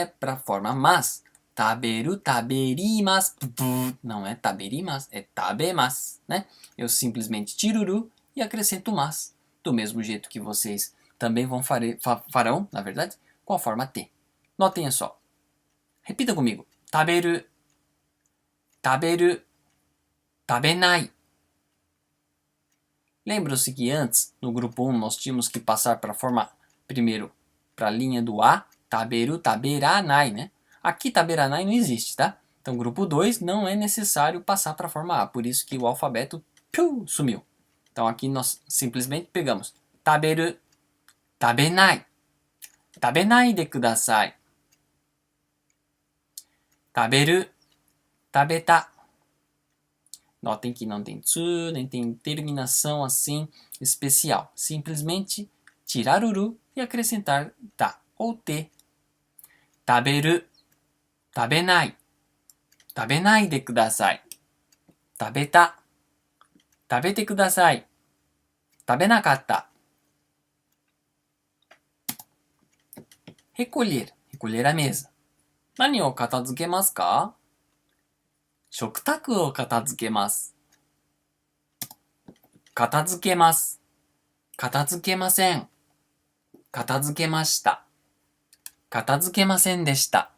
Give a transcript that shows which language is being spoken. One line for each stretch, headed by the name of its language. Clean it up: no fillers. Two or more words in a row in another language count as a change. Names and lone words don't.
Portuguese: Para a forma mas.
Japanese: 食べる、食べります.
Portuguese: Não é taberimas, é tabemas, né? Eu simplesmente tiro ru e acrescento mas. Do mesmo jeito que vocês também farão, na verdade, com a forma T. Notem só. Repita comigo.
Japanese: 食べる、食べる、食べない.
Portuguese: Lembram-se que antes, no grupo 1, nós tínhamos que passar para a forma, primeiro, para a linha do A,
Japanese: 食べる、食べらない,
Portuguese: né? Aqui taberanai não existe, tá? Então, grupo 2 não é necessário passar para a forma A, por isso que o alfabeto sumiu. Então, aqui nós simplesmente pegamos
Japanese: 食べる、食べない、食べないでください. 食べる、食べた.
Portuguese: Notem que não tem tsu, nem tem terminação assim especial. Simplesmente tirar o ru e acrescentar ta ou te.
Japanese: 食べる、食べない、食べないでください. 食べた、食べてください. Tabenakatta.
Portuguese: Recolher, recolher a mesa.
Japanese: 何を片付けますか？食卓を片付けます。片付けます。片付けません。片付けました。片付けませんでした。